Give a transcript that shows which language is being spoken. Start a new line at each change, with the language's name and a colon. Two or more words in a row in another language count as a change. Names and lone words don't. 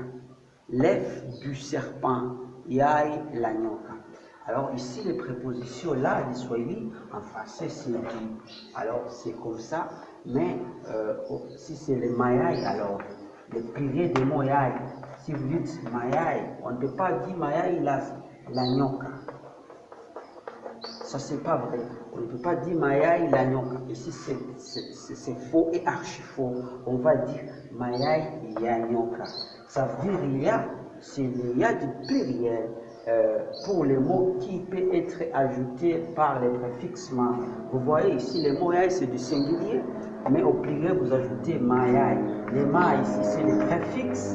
French: L'œuf du serpent,
Swahili: yai la nyoka.
French: Alors ici, les prépositions là, du Swahili, en français, c'est dit. Alors c'est comme ça, mais si c'est le mayai, alors le pluriel des mots yai. Si vous dites mayai, on ne peut pas dire
Swahili: mayai la nyoka.
French: Ça, c'est pas vrai. On ne peut pas dire
Swahili: mayai la nyoka.
French: Ici, c'est faux et archi faux. On va dire
Swahili: mayai ya nyoka.
French: Ça veut dire il y a du pluriel. pour les mots qui peut être ajoutés par les préfixes ma. Vous voyez ici, les mots yai, c'est du singulier, mais au pluriel, vous ajoutez
Swahili: ma yai.
French: Les ma ici, c'est les préfixes.